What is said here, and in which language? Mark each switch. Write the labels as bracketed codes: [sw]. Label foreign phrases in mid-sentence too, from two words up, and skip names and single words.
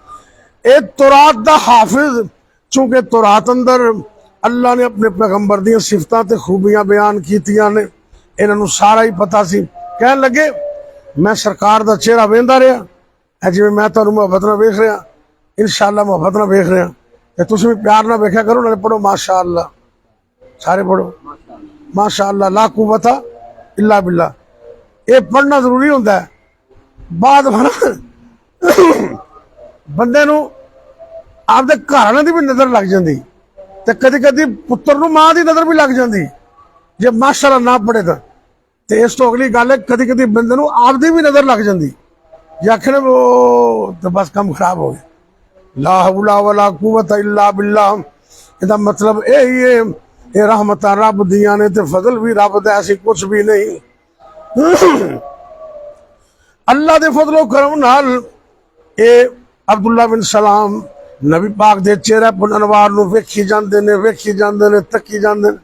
[pa] اے تورات دا حافظ، چونکہ تورات اندر اللہ نے اپنے پیغمبر دی صفتاں تے خوبیاں بیان کیتیاں نے، اِنہاں نوں سارا ہی پتہ سی. کہن لگے میں سرکار دا چہرہ ویندا رہا، جویں میں تہانوں محبت نال ویکھ رہا، انشاءاللہ محبت نال ویکھ رہا، تے تسیں وی پیار نال ویکھیا کرو. نالے پڑھو ماشاءاللہ، سارے پڑھو ماشاءاللہ, [ar] لا قوة إلا بالله. [pa] یہ پڑھنا ضروری ہوندا ہے. بعد بندے نوں آپدے گھراں دی وی نظر لگ جاتی، تے کدی کدی پتر نوں ماں دی نظر وی لگ جاتی جے ماشاءاللہ نا پڑھے تو. اس تو اگلی گل ہے کدی کدی بندے نوں آپدی وی نظر لگ جاتی، جے آکھنے وہ تو بس کام خراب ہو گیا. [ar] لا حول ولا قوة إلا بالله, [pa] اسدا مطلب یہی ہے یہ رحمت رب دیاں نے تے فضل وی رب دا، ایسی کچھ وی نہیں. اللہ دے فضل و کرم نال یہ عبداللہ بن سلام نبی پاک دے چہرے پُر انوار نوں ویکھی جاندے نے، ویکھی جاندے نے، تکی جاندے نے.